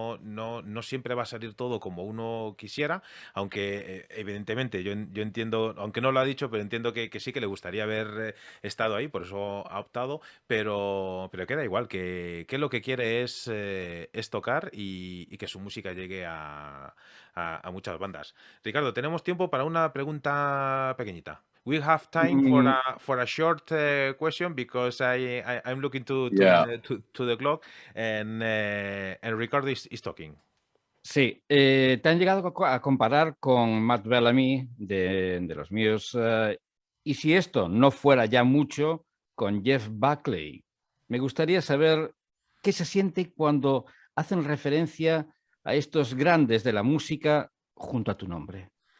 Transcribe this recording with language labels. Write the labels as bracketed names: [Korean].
[Spanish] No siempre va a salir todo como uno quisiera, aunque evidentemente yo entiendo, aunque no lo ha dicho, pero entiendo que sí, que le gustaría haber estado ahí, por eso ha optado, pero queda igual, que lo que quiere es tocar y que su música llegue a muchas bandas. Ricardo, tenemos tiempo para una pregunta pequeñita. [English] We have time for a short question, because I'm looking to the clock, and Ricardo is talking. [Spanish] Sí, te han llegado a comparar con Matt Bellamy de los Muse, y si esto no fuera ya mucho, con Jeff Buckley. Me gustaría saber qué se siente cuando hacen referencia a estos grandes de la música junto a tu nombre.